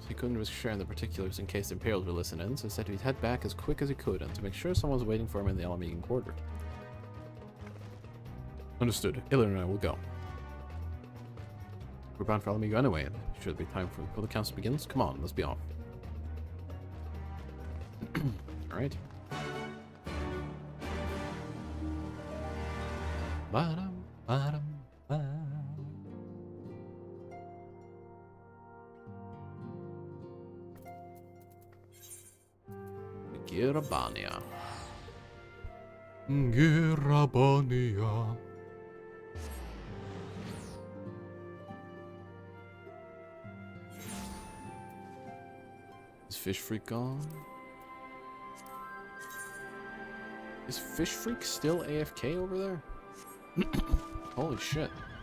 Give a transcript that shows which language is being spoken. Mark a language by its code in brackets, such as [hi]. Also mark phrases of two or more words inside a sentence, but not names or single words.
[en] He couldn't risk sharing the particulars in case the Imperials were listening in, so he said he'd head back as quick as he could, and to make sure someone's waiting for him in the Alamegan quarter. Understood. Aileron and I will go. We're bound for Alamigo anyway, and it should be time before the council begins. Come on, let's be off. Alright. Ba-dum, ba-dum, ba. Girabania. Girabania. Is Fish Freak gone? Is Fish Freak still AFK over there? Holy shit.